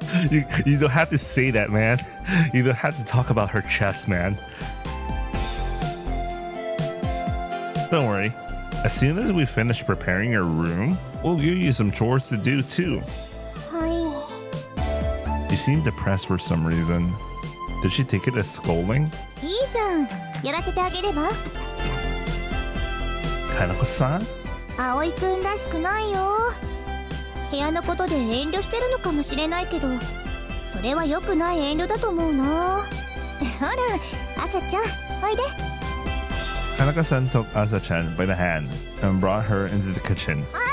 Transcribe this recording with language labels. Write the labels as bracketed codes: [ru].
[en] You don't have to say that, man. You don't have to talk about her chest, man. Don't worry. As soon as we finish preparing your room, we'll give you some chores to do too. You seem depressed for some reason. Did she take it as scolding? [ja] いいじゃん、やらせてあげれば。 [en] Kanako-san? [ja] 葵くんらしくないよ。部屋のことで遠慮してるのかもしれないけど、それは良くない遠慮だと思うな。ほら、朝ちゃん、おいで。 [en] Kanako-san took Asa-chan by the hand and brought her into the kitchen.